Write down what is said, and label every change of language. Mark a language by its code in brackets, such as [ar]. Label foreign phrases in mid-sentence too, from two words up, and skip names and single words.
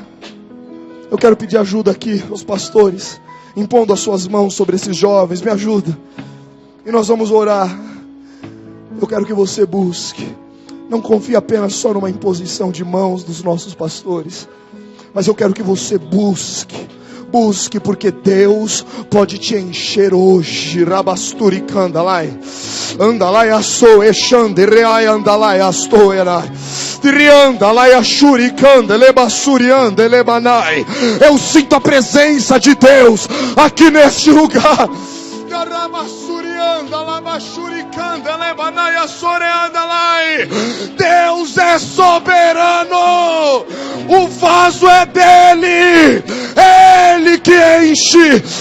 [pt] Eu quero pedir ajuda aqui aos pastores, impondo as suas mãos sobre esses jovens. Me ajuda. E nós vamos orar. Eu quero que você busque. Não confie apenas só numa imposição de mãos dos nossos pastores, mas eu quero que você busque. Busque, porque Deus pode te encher hoje. Rabasturi candalai, andalai asso exande reai andalai asto erai, triandalai ashuri canda lebassuriande lebanai. Eu sinto a presença de Deus aqui neste lugar. Deus é soberano, o vaso é dele, ele que enche.